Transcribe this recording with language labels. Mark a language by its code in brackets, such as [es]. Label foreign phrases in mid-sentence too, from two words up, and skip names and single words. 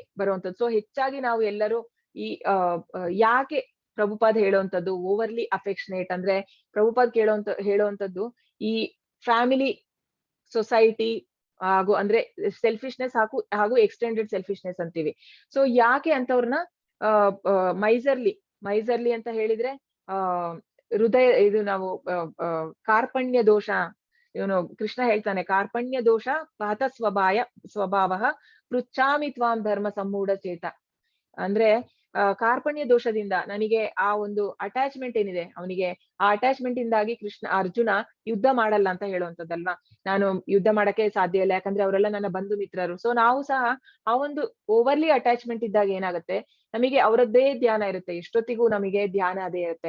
[kn] ಸೊ ಹೆಚ್ಚಾಗಿ ನಾವು ಎಲ್ಲರೂ ಈ ಯಾಕೆ ಪ್ರಭುಪಾದ್ ಹೇಳುವಂತದ್ದು [en] overly affectionate, [kn] ಅಂದ್ರೆ ಪ್ರಭುಪಾದ್ ಹೇಳುವಂತದ್ದು ಈ ಫ್ಯಾಮಿಲಿ, ಸೊಸೈಟಿ ಹಾಗೂ ಅಂದ್ರೆ ಸೆಲ್ಫಿಶ್ನೆಸ್ ಹಾಗೂ [en] extended selfishness [kn] ಅಂತೀವಿ. ಸೊ ಯಾಕೆ ಅಂತವ್ರನ್ನ ಮೈಸರ್ಲಿ ಅಂತ ಹೇಳಿದ್ರೆ ಹೃದಯ ಇದು ನಾವು ಕಾರ್ಪಣ್ಯ ದೋಷ, ಇವನು ಕೃಷ್ಣ ಹೇಳ್ತಾನೆ, [sa] ಕಾರ್ಪಣ್ಯ ದೋಷ ಪಾತ ಸ್ವಭಾವ ಪೃಚ್ಛಾಮಿ ತ್ವಾಂ ಧರ್ಮ ಸಮೂಢ ಚೇತ. [kn] ಅಂದ್ರೆ ಕಾರ್ಪಣ್ಯ ದೋಷದಿಂದ ನನಗೆ ಆ ಒಂದು ಅಟ್ಯಾಚ್ಮೆಂಟ್ ಏನಿದೆ ಅವನಿಗೆ, ಆ ಅಟ್ಯಾಚ್ಮೆಂಟ್ ಇಂದಾಗಿ ಅರ್ಜುನ ಯುದ್ಧ ಮಾಡಲ್ಲ ಅಂತ ಹೇಳುವಂತದ್ದಲ್ವಾ. ನಾನು ಯುದ್ಧ ಮಾಡಕ್ಕೆ ಸಾಧ್ಯ ಇಲ್ಲ, ಯಾಕಂದ್ರೆ ಅವರೆಲ್ಲ ನನ್ನ ಬಂಧು ಮಿತ್ರರು. ಸೊ ನಾವು ಸಹ ಆ ಒಂದು [en] overly attachment [kn] ಇದ್ದಾಗ ಏನಾಗುತ್ತೆ, ನಮಗೆ ಅವರದ್ದೇ ಧ್ಯಾನ ಇರುತ್ತೆ, ಎಷ್ಟೊತ್ತಿಗೂ ನಮಗೆ ಧ್ಯಾನ ಅದೇ ಇರುತ್ತೆ.